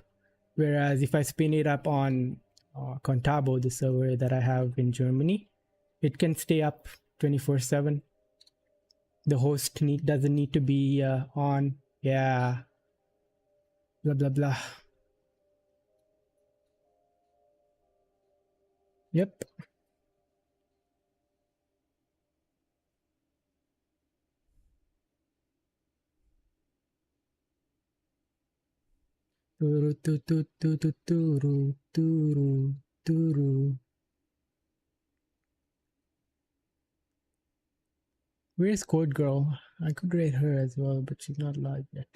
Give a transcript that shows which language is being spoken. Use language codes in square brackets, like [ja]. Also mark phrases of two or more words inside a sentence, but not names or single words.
[en] Whereas if I spin it up on Contabo, the server that I have in Germany, it can stay up 24/7. The host doesn't need to be on. Yeah. Blah, blah, blah. Yep. Turu, tu, tu, tu, tu, turu, turu, turu. Where's Code Girl? I could rate her as well, but she's not live yet.